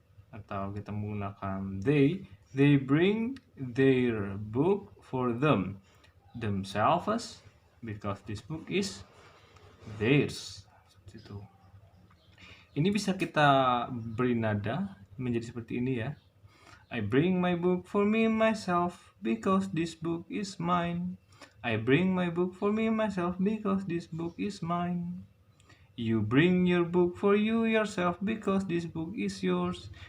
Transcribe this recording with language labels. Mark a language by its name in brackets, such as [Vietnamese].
[Indonesian] Atau kita menggunakan [English] they bring their book for themselves because this book is theirs. [Indonesian] Seperti itu. Ini bisa kita beri nada menjadi seperti ini, ya. [English] I bring my book for me myself because this book is mine. I bring my book for me myself because this book is mine. You bring your book for you yourself because this book is yours.